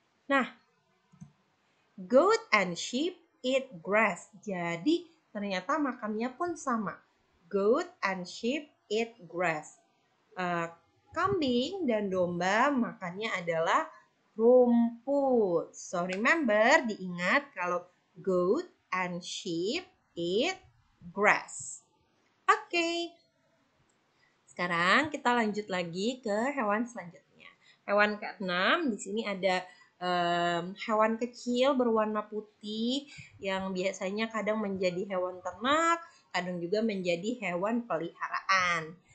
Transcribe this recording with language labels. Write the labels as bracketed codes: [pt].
[en] Nah, goat and sheep eat grass. [id] Jadi ternyata makannya pun sama. [en] Goat and sheep eat grass. [id] Kambing dan domba makannya adalah rumput. [en] So remember, [id] diingat kalau [en] goat and sheep eat grass. [id] Oke, sekarang kita lanjut lagi ke hewan selanjutnya. Hewan keenam, di sini ada hewan kecil berwarna putih yang biasanya kadang menjadi hewan ternak, kadang juga menjadi hewan peliharaan.